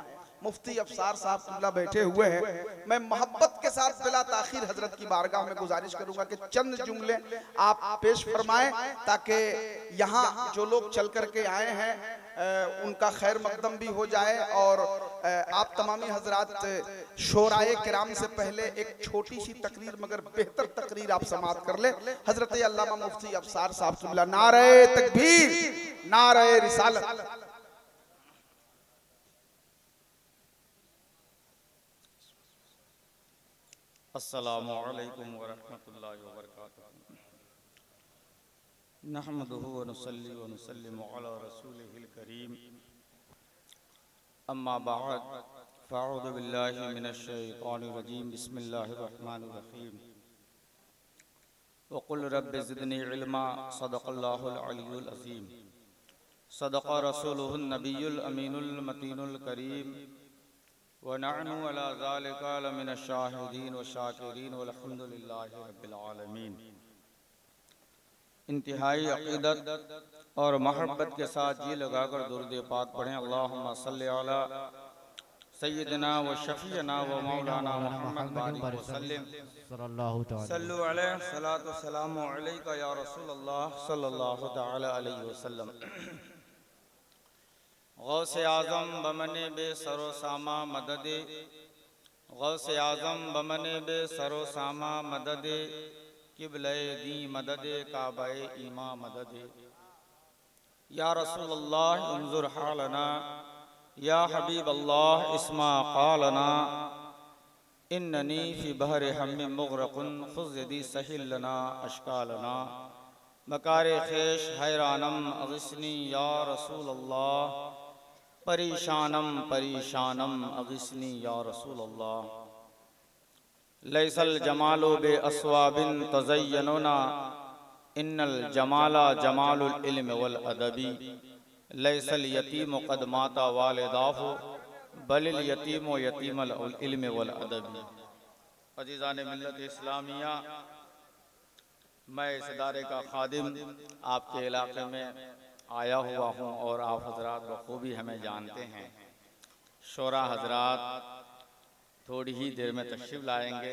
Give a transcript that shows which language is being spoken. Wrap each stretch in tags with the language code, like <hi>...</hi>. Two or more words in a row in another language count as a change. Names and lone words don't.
<ur>مفتی افسار صاحب قبلہ بیٹھے ہوئے ہیں۔ میں محبت کے ساتھ بلا تاخیر حضرت کی بارگاہ میں گزارش کروں گا کہ چند جملے آپ پیش فرمائیں تاکہ یہاں جو لوگ چل کرکے آئے ہیں ان کا خیر مقدم بھی ہو جائے اور آپ تمامی حضرات شعرائے کرام سے پہلے ایک چھوٹی سی تقریر مگر بہتر تقریر آپ سماعت کر لے. حضرت علامہ مفتی افسار صاحب قبلہ نعرۂ تکبیر، نعرۂ رسالت.</ur> <ar>السلام عليكم ورحمة الله وبركاته. نحمده ونصلي ونسلم على رسوله الكريم. أما بعد، فأعوذ بالله من الشيطان الرجيم. بسم الله الرحمن الرحيم. وقل رب زدني علما. صدق الله العلي العظيم. صدق رسوله النبي الأمين المتين الكريم. ونحن على ذلك لمن الشاهدين وشاكرين والحمد لله رب العالمين.</ar> <ur>انتہائی عقیدت اور محبت کے ساتھ جی لگا کر درود پاک پڑھیں.</ur> <ar>اللهم صل على سيدنا وشفيعنا ومولانا محمد بارك وسلم صلوا عليه صلاة وسلام عليك يا رسول الله صلى الله تعالى عليه وسلم.</ar> <fa>غوث اعظم بمن بی سر و سامان مددی، غوث اعظم بمن بی سر و سامان مددی، قبله دی مددی کعبه ایمان مددی.</fa> <ar>يا رسول الله انظر حالنا، يا حبيب الله اسمع قالنا، إنني في بحر هم مغرق، خذ سهل لنا أشكالنا.</ar> <fa>مکار خویش حیرانم</fa> <ar>أغثني يا رسول الله,</ar> <fa>پریشانم پریشانم</fa> <ar>أغثني يا رسول الله. ليس الجمال بأثواب تزيننا، إن الجمال جمال العلم والأدب. ليس اليتيم قد مات والده، بل اليتيم يتيم العلم والأدب.</ar> <ur>عزیزان ملت اسلامیہ، میں اس ادارے کا خادم آپ کے علاقے میں آیا ہوا ہوں اور آپ حضرات بخوبی ہمیں جانتے ہیں. شعرا حضرات تھوڑی ہی دیر میں تشریف لائیں گے.</ur>